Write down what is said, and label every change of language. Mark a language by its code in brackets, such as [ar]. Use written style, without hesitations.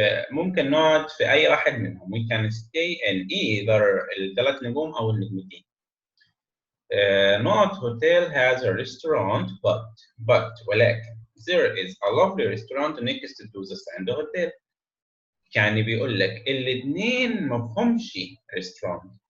[ar] ممكن نقعد في أي واحد منهم. [en] We can stay in either [ar] ال3 نجوم أو النجمتين. [en] Not hotel has a restaurant but [ar] ولكن [en] there is a lovely restaurant next to the Sand Hotel. [ar] يعني بيقول لك الاثنين ما فيهمش ريستورانت.